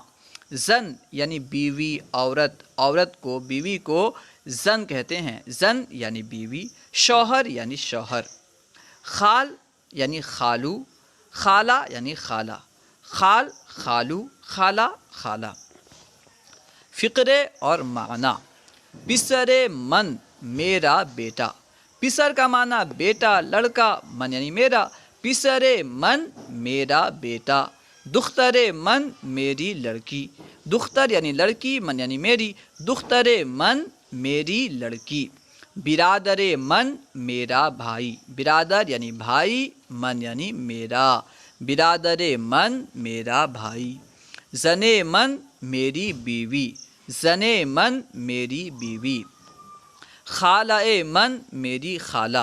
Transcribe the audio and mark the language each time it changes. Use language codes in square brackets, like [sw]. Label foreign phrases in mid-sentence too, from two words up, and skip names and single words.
[ur] زن یعنی بیوی، عورت، عورت کو، بیوی کو زن کہتے ہیں۔ زن یعنی بیوی۔ شوہر یعنی شوہر۔ خال یعنی خالو، خالہ یعنی خالہ۔ خال، خالو، خالہ، خالہ۔ فقرے اور معنی۔ [fa] پسر من، [ur] میرا بیٹا۔ پسر کا معنی بیٹا، لڑکا، من یعنی میرا۔ [fa] پسر من [ur] میرا بیٹا۔ [fa] دختر من [ur] میری لڑکی۔ دختر یعنی لڑکی، من یعنی میری۔ [fa] دختر من [ur] میری لڑکی۔ [fa] برادر من [ur] میرا بھائی۔ برادر یعنی بھائی، من یعنی میرا۔ [fa] برادر من [ur] میرا بھائی۔ [fa] زن من [ur] میری بیوی۔ [fa] زن من [ur] میری بیوی۔ [fa] خالہ من [ur] میری خالہ۔